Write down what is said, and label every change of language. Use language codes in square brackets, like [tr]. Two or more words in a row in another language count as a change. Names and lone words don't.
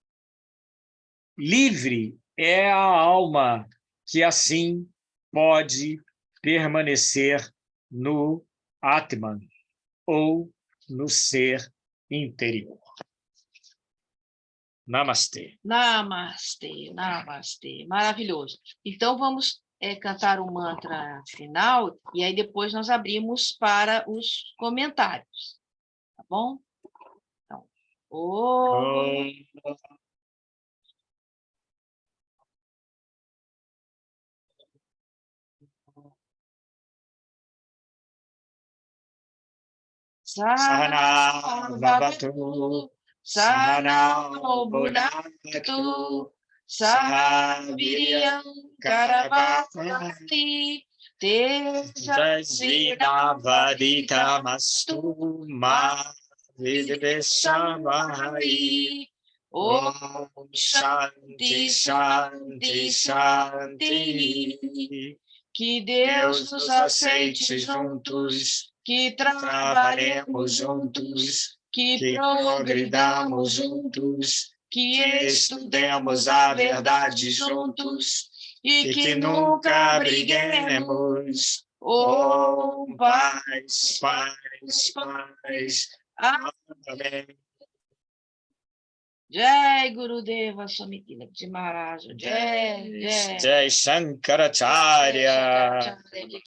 [pt] Livre é a alma que assim pode permanecer no Atman ou no ser interior. Namastê. Namastê, namastê. Maravilhoso. Então, vamos cantar o mantra final e aí depois nós abrimos para os comentários. Tá bom? Então, [sa] Sahana Bhavatu, Sahana Bhunaktu, Saha Viryam Karavakati, Tejasvinavaditamastu ma vidveshamahai. Om Shanti, Shanti, Shanti. [pt] Que Deus nos aceite juntos, que trabalhemos juntos, que progridamos juntos, que estudemos a verdade juntos e que nunca briguemos. Om paz, paz, paz. Amém. Jai Gurudeva Swami Tilak Ji Maharaj. Jai Jai Shankaracharya.